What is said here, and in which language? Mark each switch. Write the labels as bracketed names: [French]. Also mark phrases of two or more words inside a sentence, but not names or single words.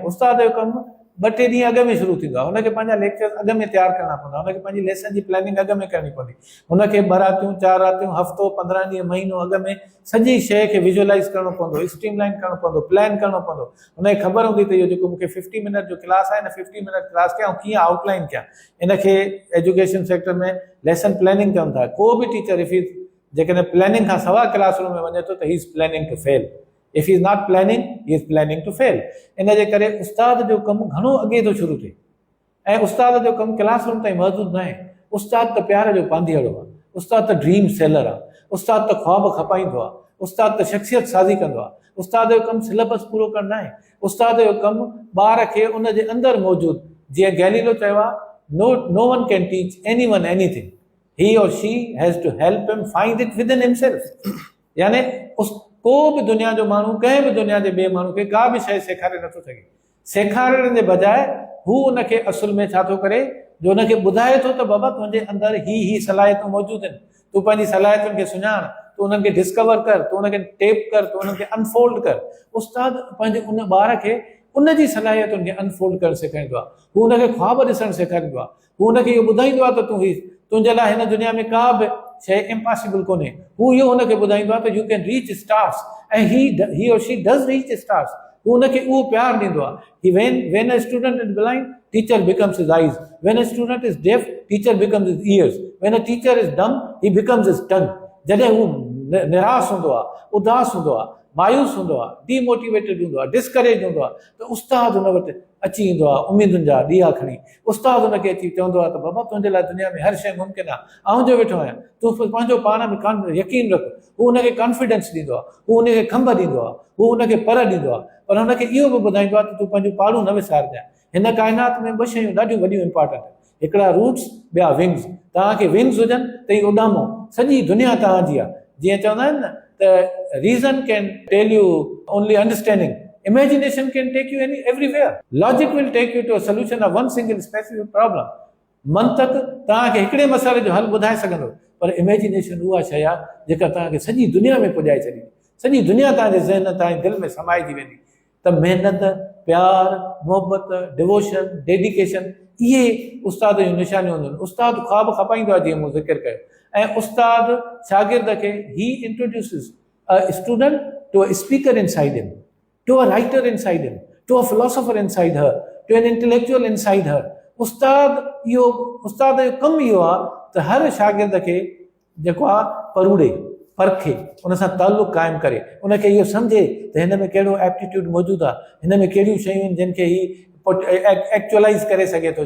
[Sindhi] उस्ताद जो कमु 2-3 ॾींहं अॻु में शुरू थींदो आहे। हुनखे पंहिंजा लेक्चर अॻु में तयारु करणा पवंदा, हुनखे पंहिंजी लेसन जी प्लानिंग अॻु में करणी पवंदी, हुनखे 2 रातियूं 4 रातियूं हफ़्तो 15 ॾींहं महीनो अॻु में सॼी शइ खे विजुअलाइज़ करणो पवंदो, स्ट्रीमलाइन करणो पवंदो, प्लान करणो पवंदो। हुनखे ख़बर हूंदी त इहो जेको मूंखे 50 मिनट जो क्लास आहे, हिन 50 मिनट क्लास खे कीअं आउटलाइन कयां। इनखे [English] education sector [Sindhi] में [English] lesson planning [Sindhi] चवनि था। को बि टीचर जेकॾहिं प्लानिंग खां सवाइ क्लासरूम में वञे थो त [English] he is planning to fail. If he is not planning, he is planning to fail. [Sindhi] इन जे करे उस्ताद जो कमु घणो अॻे थो शुरू थिए ऐं उस्ताद जो कमु क्लासरूम ताईं महदूद न आहे। उस्ताद त प्यार जो पांधीअड़ो आहे, उस्ताद त [English] dream seller [Sindhi] आहे, उस्ताद त ख्वाब खपाईंदो आहे, उस्ताद त शख़्सियत साज़ी कंदो आहे। उस्ताद जो कमु सिलेबस पूरो करणु न आहे। उस्ताद जो कमु ॿार खे उन जे अंदरि मौजूदु, जीअं गैलीलो चयो आहे, [English] no one can teach anyone anything. He or she has to help him find it within himself. [Sindhi] यानी को बि दुनिया जो माण्हू कंहिं बि दुनिया जे ॿिए माण्हू खे का बि शइ सेखारे नथो सघे। सेखारण जे बजाए हू उनखे असुल में छा थो करे, जो उनखे ॿुधाए थो त बाबा तुंहिंजे अंदरि ही सलाहियतूं मौजूदु आहिनि, तूं पंहिंजी सलाहियतुनि खे सुञाण, तूं उन्हनि खे डिस्कवर कर, तूं उनखे टेप कर, तूं उन्हनि खे अनफोल्ड कर। उस्ताद पंहिंजे उन ॿार खे उन जी सलाहियतुनि खे अनफोल्ड करणु सेखारींदो आहे। हू उनखे ख्वाब ॾिसणु सेखारींदो आहे। हू उनखे इहो ॿुधाईंदो आहे त तुंहिंजे लाइ हिन दुनिया में का बि शइ इम्पॉसिबल कोन्हे। हू इहो हुनखे ॿुधाईंदो आहे त [English] you can reach stars, ऐं he or she does reach stars. [Sindhi] हू उनखे उहो प्यार ॾींदो आहे। [English] When a student is blind, teacher becomes his eyes. When a student is deaf, teacher becomes his ears. When a teacher is dumb, he becomes his tongue. [Sindhi] जॾहिं हू निराश हूंदो आहे, उदास हूंदो आहे, मायूस हूंदो आहे, डीमोटिवेटेड हूंदो आहे, डिस्करेज हूंदो आहे, त उस्ताद हुन वटि अची ईंदो आहे उमेदुनि जा ॾीआ खणी। उस्ताद हुनखे अची चवंदो आहे त बाबा तुंहिंजे लाइ दुनिया में हर शइ मुमकिन आहे, आउं जो वेठो आहियां, तूं पंहिंजो पाण में यकीन रख। हू हुनखे कॉन्फिडेंस ॾींदो आहे, हू हुनखे खंभ ॾींदो आहे, हू हुनखे पर ॾींदो आहे, पर हुनखे इहो बि ॿुधाईंदो आहे त तूं पंहिंजूं पाड़ूं न विसारजांइ। हिन काइनात में 2 शयूं ॾाढियूं वॾियूं इंपॉर्टेंट आहिनि, हिकिड़ा रूट्स, ॿिया विंग्स। तव्हांखे विंग्स हुजनि त ही उॾामो, सॼी दुनिया तव्हांजी आहे। जीअं चवंदा आहिनि न त [English] reason can tell you only understanding, imagination can take you everywhere. Logic will take you to a solution of one single specific problem. [Sindhi] मंतक तव्हांखे हिकिड़े मसइले जो हल ॿुधाए सघंदो, पर इमेजिनेशन उहा शइ आहे जेका तव्हांखे सॼी दुनिया में पुॼाए छॾींदी, सॼी दुनिया तव्हांजे ज़हन, तव्हांजे दिलि में समाइजी वेंदी। त महिनत, प्यार, मोहबत, [English] devotion, dedication, [Sindhi] इहे उस्ताद जूं निशानियूं हूंदियूं आहिनि। उस्ताद ख्वाब खपाईंदो आहे, जीअं मूं ज़िक्र कयो, ऐं उस्ताद शागिर्द खे [English] he introduces a student to a speaker inside him, to a writer inside him, to a philosopher inside her, to an intellectual inside her. [Sindhi] उस्ताद जो कमु इहो आहे त हर शागिर्द खे जेको आहे परूड़े, परखे, उन सां तालुक़ु क़ाइमु करे, उनखे इहो सम्झे त हिन में कहिड़ो एप्टीट्यूड मौजूदु आहे, हिन में कहिड़ियूं शयूं आहिनि जिन खे ही एक्चुअलाइज़ करे सघे थो।